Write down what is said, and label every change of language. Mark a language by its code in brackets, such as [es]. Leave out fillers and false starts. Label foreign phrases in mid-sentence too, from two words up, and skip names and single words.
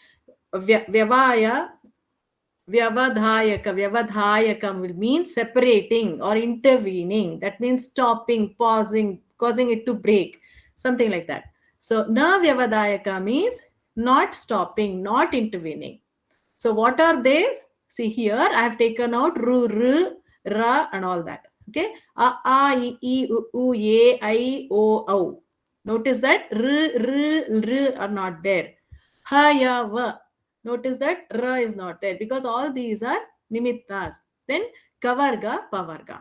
[en] Vyavadayaka will mean separating or intervening. That means stopping, pausing, causing it to break, something like that. So [sa] na vyavadayaka [en] means not stopping, not intervening. So what are these? See here, I have taken out ru, ru, ra and all that. Okay, a, I, u, e, I, o. Notice that r are not there. Ha, ya, va. Notice that ra is not there because all these are nimittas. Then kavarga, pavarga.